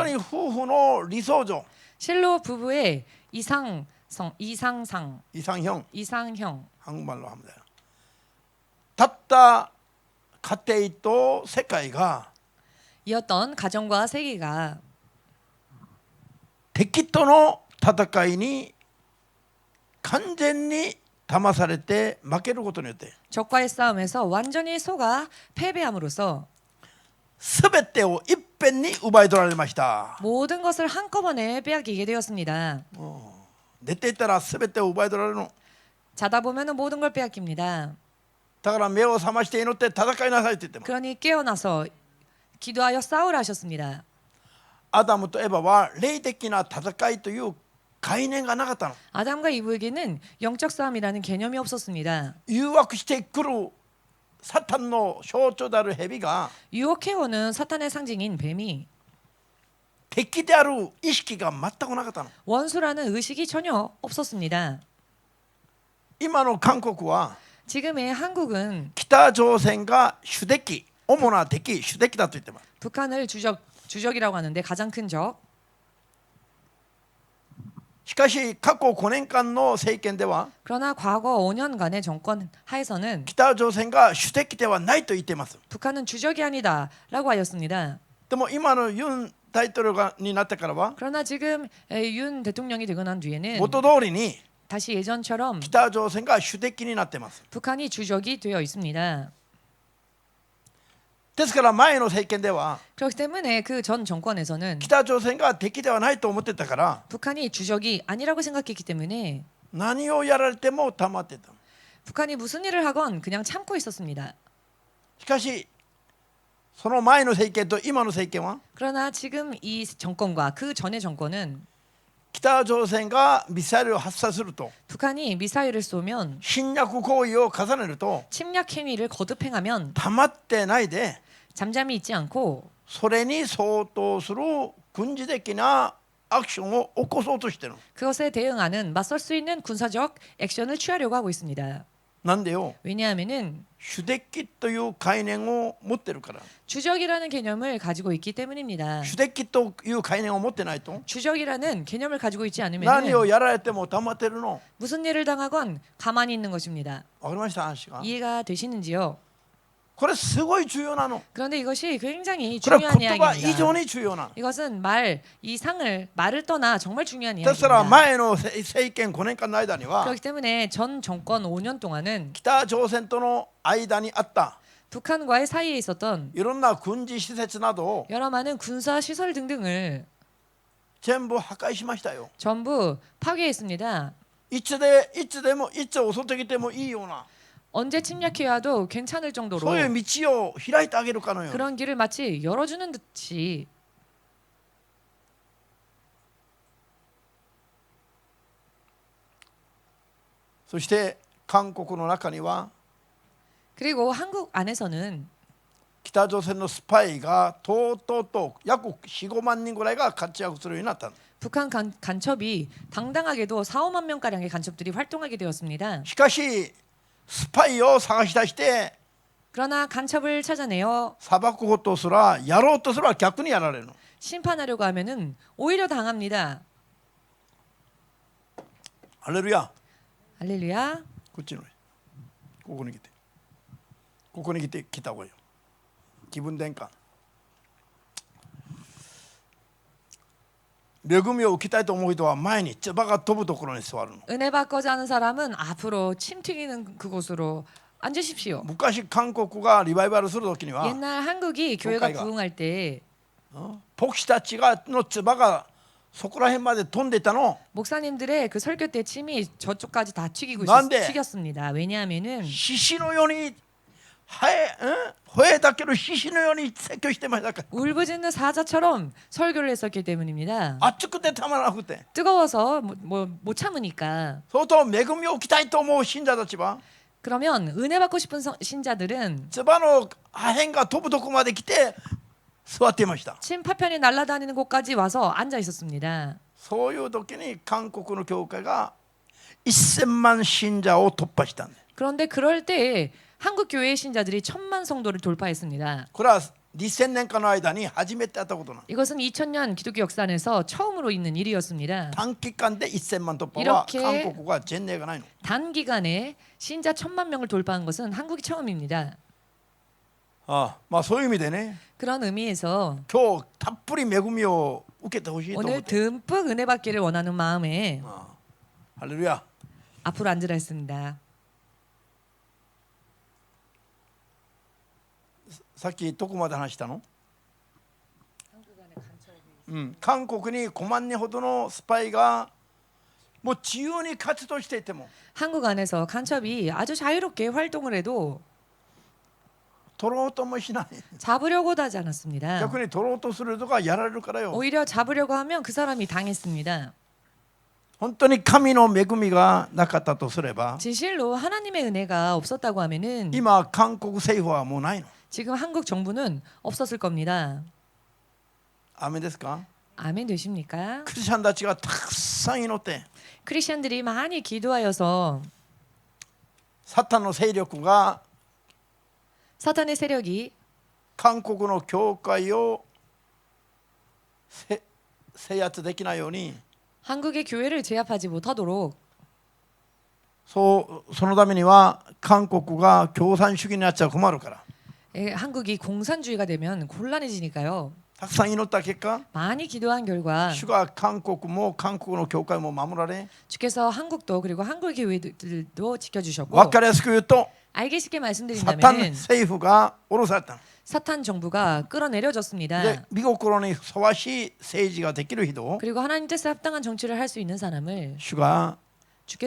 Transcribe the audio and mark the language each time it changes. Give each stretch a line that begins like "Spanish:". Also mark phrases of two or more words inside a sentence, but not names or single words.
Japanese: に夫婦の理想像
Korean: 실로 부부의 이상형 한국말로 하면 돼요.
Japanese: たった家庭と世界が
Korean: 이었던 가정과 세계가
Japanese: 敵との戦いに完全に騙されて負けることによって
Korean: 적과의 싸움에서 완전히 속아 패배함으로써
Japanese: 全てをいっぺんに奪い取られました。
Korean: 모든 것을 한꺼번에 빼앗기게 되었습니다.
Japanese: 寝ていたら全てを奪い取られるの。
Korean: 자다 보면은 모든 걸 빼앗깁니다.
Japanese: だから目を覚まして祈って戦いなさいって言ってます。
Korean: 그러니 깨어나서 기도하여 싸우라 하셨습니다.
Japanese: アダムとエヴァは霊的な戦いという概念がなかったの。
Korean: 아담과 이브에게는 영적 싸움이라는 개념이 없었습니다.
Japanese: 誘惑してくるサタンの象徴である蛇が
Korean: 유혹해오는 사탄의 상징인 뱀이
Japanese: 敵である意識が全くなかったの。
Korean: 원수라는 의식이 전혀 없었습니다.
Japanese: 今の韓国は
Korean: 지금의 한국은
Japanese: 北朝鮮が主敵、主な敵、主敵だと言ってます。
Korean: 북한을 주적이라고 하는데 가장 큰 적.
Japanese: しかし過去5年間の政権では
Korean: 그러나 과거 5년간의 정권 하에서는
Japanese: 北朝鮮が主敵ではないと言っています。
Korean: 북한은 주적이 아니다라고 하였습니다.
Japanese: でも今のユン大統領がになってからは
Korean: 그러나 지금 윤 대통령이 되고 난 뒤에는
Japanese: 元通りに
Korean: 다시 예전처럼
Japanese: 北朝鮮が主敵になっています。
Korean: 북한이 주적이 되어 있습니다.
Japanese: ですから前の政権では
Korean: 그렇기 때문에 그 전 정권에서는
Japanese: 北朝鮮が敵ではないと思ってたから
Korean: 북한이 주적이 아니라고 생각했기 때문에
Japanese: 何をやられても黙ってた。
Korean: 북한이 무슨 일을 하건 그냥 참고 있었습니다.
Japanese: しかしその前の政権と今の政権は
Korean: 그러나 지금 이 정권과 그 전의 정권은
Japanese: 北朝鮮がミサイルを発射すると
Korean: 북한이 미사일을 쏘면
Japanese: 侵略行為を重ねると
Korean: 침략 행위를 거듭 행하면
Japanese: 黙ってないで
Korean: 잠잠히 있지 않고
Japanese: それに相当する軍事的なアクションを起こそうとしてる。
Korean: 그것에 대응하는 맞설 수 있는 군사적 액션을 취하려고 하고 있습니다.
Japanese: なんでよ
Korean: 왜냐하면은
Japanese: 主敵という概念を持ってるから。
Korean: 주적이라는 개념을 가지고 있기 때문입니다.
Japanese: 主敵という概念を持ってないと
Korean: 주적이라는 개념을 가지고 있지
Japanese: 何
Korean: 않으면
Japanese: をやられても黙ってるの。
Korean: 무슨 일을 당하건 가만히 있는 것입니다.
Japanese: わかりました話が。
Korean: 이해가 되시는지요?
Japanese: これすごい重要なの。
Korean: 그런데 이것이 굉장히
Japanese: これは
Korean: 중요한
Japanese: 言葉以上
Korean: 이야기입니다.
Japanese: に重要なの。
Korean: 이것은 이 상을 말을 떠나 정말 중요한
Japanese: ですから
Korean: 이야기입니다.
Japanese: 前の政権5年間の間には
Korean: 그렇기 때문에 전 정권 5년 동안은
Japanese: 北朝鮮との間にあった
Korean: 북한과의 사이에 있었던
Japanese: いろんな軍事施設などを
Korean: 여러 많은 군사 시설 등등을
Japanese: 全部破壊しましたよ。
Korean: 전부 파괴했습니다.
Japanese: いつでもいつ襲ってきてもいいような
Korean: 언제 침략해와도 괜찮을
Japanese: そ
Korean: 정도로
Japanese: ういう道を開いてあげるかのように
Korean: 그런 길을 마치 열어주는 듯이
Japanese: そして韓国の中には
Korean: 그리고 한국 안에서는
Japanese: 北朝鮮のスパイがとうとうと約4、5万人ぐらいが活躍するようになった。
Korean: 북한 간첩이 당당하게도 4, 5만 명가량의 간첩들이 활동하게 되었습니다.
Japanese: しかしスパイを探し出して
Korean: 그러나 간첩을 찾아내어
Japanese: 裁くことすらやろうとすら逆にやられるの。
Korean: 심판하려고 하면은 오히려 당합니다.
Japanese: ハレルヤ。
Korean: 할렐루야.
Japanese: こっちのここに来てここに来て来た方がいいよ。気分転換。恵みを受けたいと思う人は前に唾が飛ぶところに座るの。
Korean: 은혜 받고자 하는 사람은 앞으로 침 튀기는 그곳으로 앉으십시오.
Japanese: 昔韓国がリバイバルする時には
Korean: 옛날 한국이 교회가 교회가 부흥할 때
Japanese: 牧師たちがの唾がそこら辺まで飛んでいたの。
Korean: 목사님들의 그 설교 때 침이 저쪽까지 다 난데? 튀겼습니다. 왜냐하면은
Japanese: 獅子のように吠えたけど獅子のように説教してましたから。
Korean: 울부짖는 사자처럼 설교를 했었기 때문입니다.
Japanese: 熱くてたまらなくて
Korean: 뜨거워서 못 참으니까.
Japanese: 相当恵みを受けたいと思う信者たちは
Korean: 그러면 은혜 받고 싶은 신자들은
Japanese: 唾の破片が飛ぶとこまで来て座っていました。
Korean: 침 파편이 날아다니는 곳까지 와서 앉아 있었습니다.
Japanese: そういう時に韓国の教会が1000万信者を突破したんです。
Korean: 그런데 그럴 때 한국 교회의 신자들이 1000만 성도를 돌파했습니다.
Japanese: これは2000年間の間に初めてやったことなんです。
Korean: 이것은 2000년 기독교 역사 안에서 처음으로 있는 일이었습니다.
Japanese: 短期間で1000万突破は
Korean: 이렇게
Japanese: 韓国は前例がないの。
Korean: 단기간에 신자 1000만 명을 돌파한 것은 한국이 처음입니다.
Japanese: まあそういう意味でね
Korean: 그런 의미에서
Japanese: 今日たっぷり恵みを受けてほしいと思っ
Korean: 오늘
Japanese: て。
Korean: 듬뿍 은혜 받기를 원하는 마음에
Japanese: ハレルヤ。
Korean: 앞으로 앉으라 했습니다.
Japanese: さっきどこまで話したの？韓国に5万人ほどのスパイがもう自由に活動していても
Korean: 한국 안에서 간첩이 아주 자유롭게 활동을 해도
Japanese: 取ろうともしない。
Korean: 잡으려고도 하지 않았습니다.
Japanese: 逆に取ろうとする人がやられるからよ。
Korean: 오히려 잡으려고 하면 그 사람이 당했습니다.
Japanese: 本当に神の恵みがなかったとすれば
Korean: 진실로 하나님의 은혜가 없었다고 하면은
Japanese: 今韓国政府はもうないの。
Korean: 지금 한국 정부는 없었을 겁니다.
Japanese: アメですか？
Korean: 아멘 되십니까?
Japanese: クリスチャンたちがたくさん祈って
Korean: 크리스천들이 많이 기도하여서
Japanese: サタンの勢力が
Korean: 사탄의 세력이
Japanese: 韓国の教会を制圧できないように
Korean: 한국의 교회를 제압하지 못하도록
Japanese: そのためには韓国が共産主義になっちゃ困るから
Korean: 한국이 공산주의가 되면 곤란해지니까요.
Japanese: たくさん祈った結果
Korean: 많이 기도한 결과
Japanese: 主が韓国も韓国の教会も守られ
Korean: 주께서 한국도 그리고 한국 교회들도 지켜주셨고
Japanese: 分かりやすく言うと
Korean: 알기 쉽게
Japanese: サタン
Korean: 말씀드린다면
Japanese: 政府が下ろされたの。
Korean: 사탄 정부가 끌어내려졌습니다.
Japanese: で見心にふさわしい政治ができる人を
Korean: 그리고 하나님 뜻에 합당한 정치를 할 수 있는 사람을